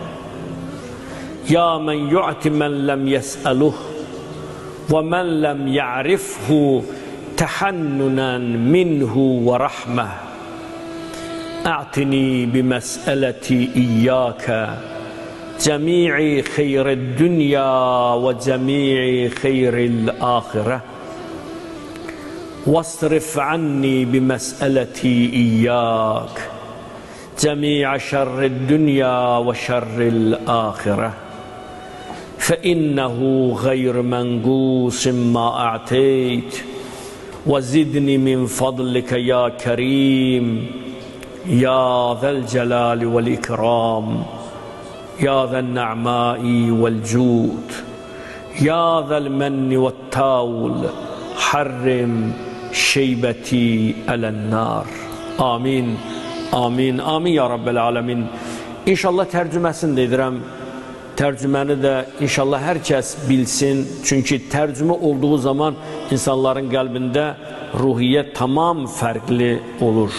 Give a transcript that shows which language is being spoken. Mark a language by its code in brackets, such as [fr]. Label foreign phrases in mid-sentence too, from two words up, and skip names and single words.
[ar] يا من يعطي من لم يسأله ومن لم يعرفه تحننا منه ورحمة. أعطني بمسألتي إياك جميع خير الدنيا وجميع خير الآخرة. واصرف عني بمسألتي إياك جميع شر الدنيا وشر الآخرة فإنه غير منقوص ما أعطيت وزدني من فضلك يا كريم يا ذا الجلال والإكرام يا ذا النعماء والجود يا ذا المن والتاول حرم شيبتي على النار. آمين آمين آمين يا رب العالمين. [az] İnşallah tərcüməsini də edirəm. Tərcüməni də inşallah hər kəs bilsin. Çünki tərcümə olduğu zaman insanların qəlbində ruhiyyət tamam fərqli olur.